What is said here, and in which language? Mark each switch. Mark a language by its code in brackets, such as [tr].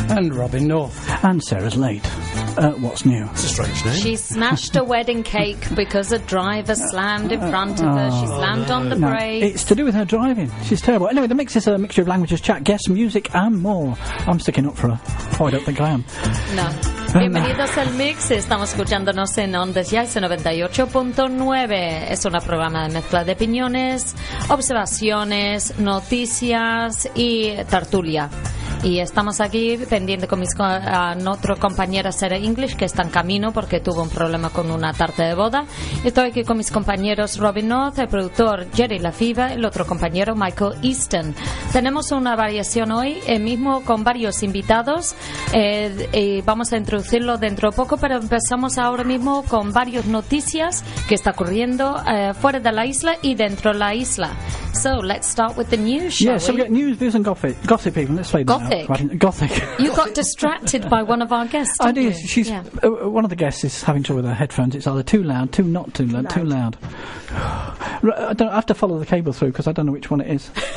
[en] and Robin North. And Sarah's late. What's new? It's a strange name. She smashed a wedding cake because a driver slammed in front of her. She slammed on the brake. It's to do with her driving. She's terrible. Anyway, The Mix is a mixture of languages, chat, guests, music and more. I'm sticking up for her. Oh, I don't think I am. No. [es] Bienvenidos al Mix, estamos escuchándonos en Ondes Jazz 98.9. Es un programa de mezcla de opiniones, observaciones, noticias y tertulia. Y estamos aquí pendiente con mis otro compañero Sarah English, que está en camino porque tuvo un problema con una tarta de boda. Estoy aquí con mis compañeros Robin North, el productor Jerry Lefevre, el otro compañero Michael Easton. Tenemos una variación hoy, mismo con varios invitados. Y vamos a introducirlo dentro de poco, pero empezamos ahora mismo con varias noticias que está ocurriendo fuera de la isla y dentro de la isla. [en] So, let's start with the news, shall we? Yes, so we've got news, news and gossip even. Let's play that. Gothic. You got distracted by one of our guests, didn't you? I did. She's one of the guests is having trouble with her headphones. It's either too loud, too loud. I have to follow the cable through because I don't know which one it is.